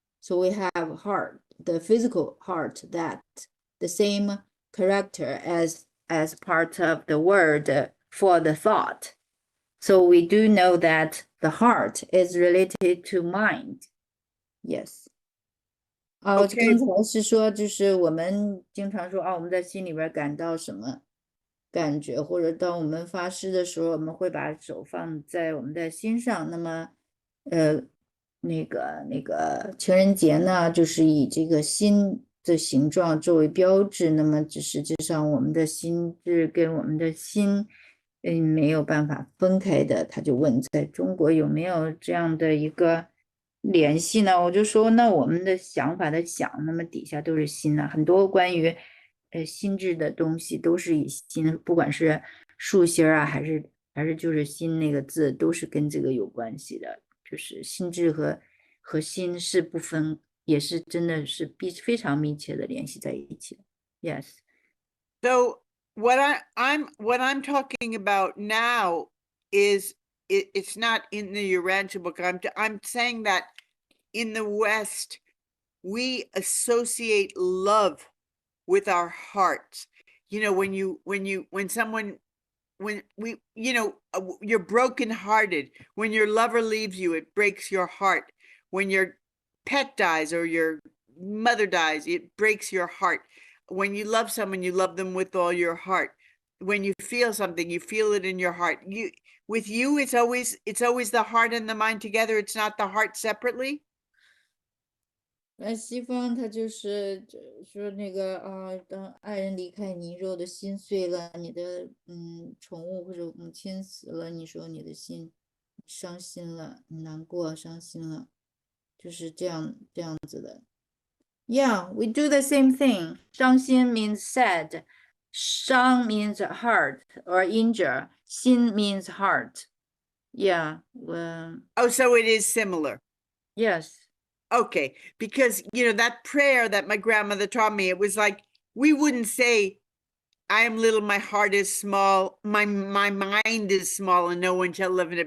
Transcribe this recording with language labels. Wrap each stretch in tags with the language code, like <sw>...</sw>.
<en>So we have heart, the physical heart, that the same character as part of the word for the thought. So we do know that the heart is related to mind. Yes.</en> <zh>刚才是说，就是我们经常说我们在心里边感到什么感觉，或者当我们发诗的时候，我们会把手放在我们的心上。那么，那个情人节呢，就是以这个心的形状作为标志。那么，实际上我们的心智跟我们的心，没有办法分开的。他就问，在中国有没有这样的一个联系呢？我就说，那我们的想法的想，那么底下都是心呢。很多关于心智的东西都是以心，不管是竖心啊，还是就是心那个字，都是跟这个有关系的。就是心智和心是不分，也是真的是非常密切的联系在一起的。</zh> <en>Yes. So what I'm talking about now is it's not in the Urantia book. I'm saying that in the West, we associate love with our hearts. When you're brokenhearted, when your lover leaves you, it breaks your heart. When your pet dies or your mother dies, it breaks your heart. When you love someone, you love them with all your heart. When you feel something, you feel it in your heart. With you, it's always the heart and the mind together. It's not the heart separately.</en> <zh>西方他就是说那个当爱人离开你，肉的心碎了，你的宠物或者母亲死了，你说你的心伤心了，难过伤心了，就是这样子的。</zh> <en>Yeah, we do the same thing. 伤心 means sad. 伤 means hurt or injure. 心 means heart. Yeah. Oh, so it is similar. Yes. Okay, because that prayer that my grandmother taught me, it was like, we wouldn't say, I am little, my heart is small, my mind is small, and no one shall live in it.</en>